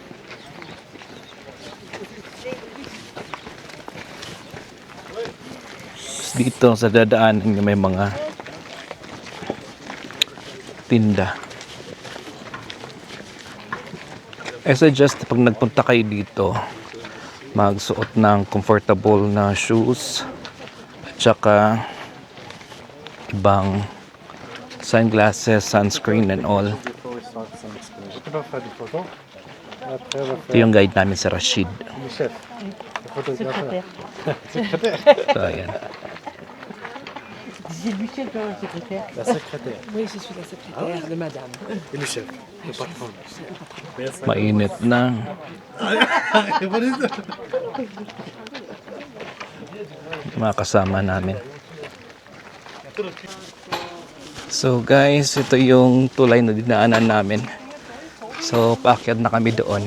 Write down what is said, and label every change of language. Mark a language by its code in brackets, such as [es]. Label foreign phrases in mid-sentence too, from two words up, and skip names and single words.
[tl] Dito sa dadaanan may mga tinda. [en] I suggest [tl] pag nagpunta kayo dito, magsuot ng comfortable na shoes at saka ibang [en] sunglasses, sunscreen and all. [tl] Ito yung guide namin sa Rashid. So ayan. [fr] C'est lui qui est le secrétaire. La secrétaire. Oui, je suis la secrétaire de madame. Et le chef, le patron. [tl] Mainit na. Mga kasama namin. So guys, ito yung tulay na dinaanan namin. So paakyat na kami doon.